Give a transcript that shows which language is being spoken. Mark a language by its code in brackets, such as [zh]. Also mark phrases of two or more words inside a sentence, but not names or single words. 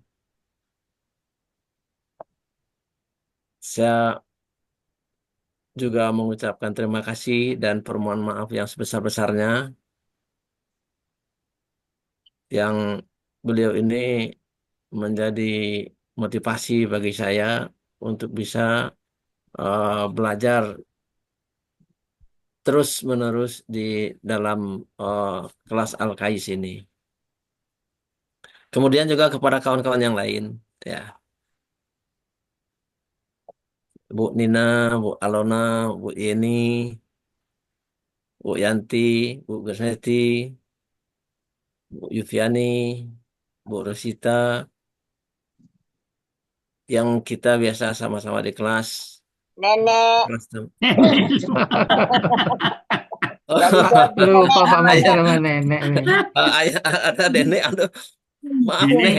[id] saya juga mengucapkan terima kasih dan permohonan maaf yang sebesar-besarnya yang beliau ini menjadi motivasi bagi saya untuk bisa belajar terus-menerus di dalam kelas Al-Kais ini. Kemudian juga kepada kawan-kawan yang lain, ya, Bu Nina, Bu Alona, Bu Yeni, Bu Yanti, Bu Gusneti, Bu Yufiani, Bu Rosita, yang kita biasa sama-sama di kelas. Nenek. Lupa Pak Master sama nenek nih. Ada nenek, aduh. Maaf Nek.